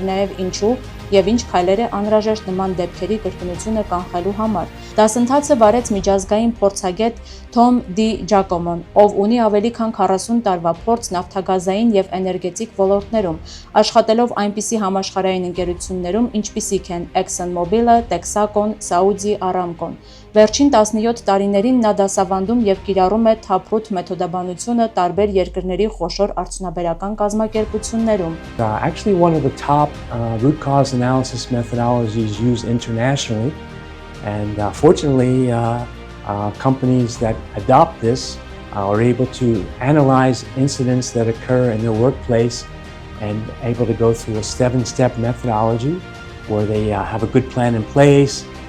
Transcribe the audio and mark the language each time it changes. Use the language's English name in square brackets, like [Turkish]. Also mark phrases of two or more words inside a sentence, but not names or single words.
[Armenian] նաև ինչու և ինչ քայլեր է անհրաժեշտ նման դեպքերի կրկնությունը կանխելու համար։ Դասընթացը վարեց միջազգային փորձագետ Թոմ Դի Ջակոմոն, ով ունի ավելի քան 40 տարվա փորձ նավթագազային և էներգետիկ ոլորտներում, աշխատելով այնպիսի համաշխարհային ընկերություններում, ինչպիսիք են ExxonMobil-ը, Texaco-ն, Saudi Aramco-ն։ Վերջին 17 տարիներին նա դասավանդում և կիրառում է Taproot մեթոդաբանությունը տարբեր երկրների խոշոր արդյունաբերական կազմակերպություններում։ [English] Actually, one of the top root cause analysis methodologies used internationally, and fortunately, companies that adopt this are able to analyze incidents that occur in their workplace and able to go through a 7-step methodology where they have a good plan in place.